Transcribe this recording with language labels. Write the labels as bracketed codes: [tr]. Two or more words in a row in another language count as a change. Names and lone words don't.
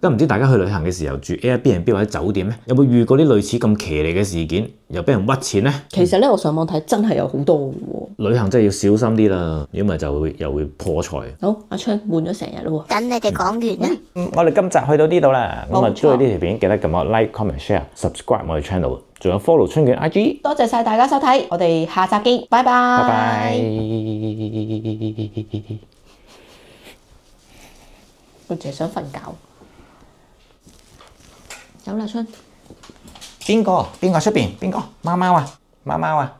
[yue] 咁唔知大家去旅行嘅時候住 Airbnb 或者酒店咧，有冇遇過啲類似咁騎呢嘅事件，又俾人屈錢咧？其實咧，我上網睇真係有好多嘅喎。旅行真係要小心啲啦，如果唔係就又會破財。好，阿昌換咗成日咯喎。等你哋講完啦。我哋今集去到呢度啦，咁啊，冇錯中意呢條片記得撳個 [en] like、comment、share、subscribe [yue] 我哋 channel，仲有 follow 春卷 IG。多謝晒大家收睇，我哋下集見，拜拜。拜拜。我淨係想瞓覺。走啦，春。邊個出邊？邊個？貓貓啊！貓貓啊！